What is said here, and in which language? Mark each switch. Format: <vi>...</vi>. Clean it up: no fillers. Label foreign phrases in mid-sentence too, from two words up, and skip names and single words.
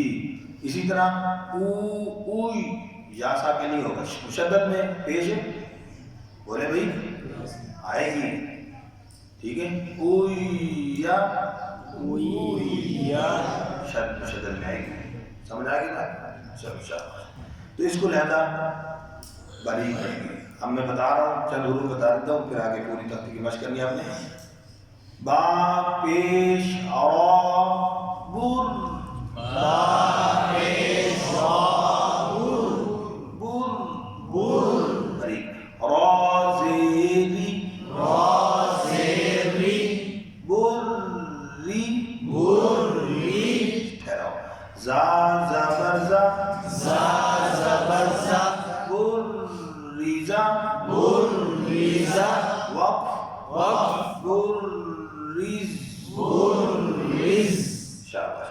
<ur>اسی طرح اوئی یا ساکن نہیں ہوگا، مشدد میں پیش بولے بھئی آئے گی، ٹھیک ہے؟ اوئی یا مشدد میں آئے گی، سمجھ آئے گی نا؟ چلو شاباش۔ تو اس کو لہذا باریک کریں گے، اب میں بتا رہا ہوں چند حروف بتا دیتا ہوں پھر آگے پوری تختی کی مشق کرنی ہے آپ نے۔ با پیش را بر، باریک، را زیری بری، ٹھہراؤ، زا زبر زا بریزا، وقف بریز، شاباش۔</ur>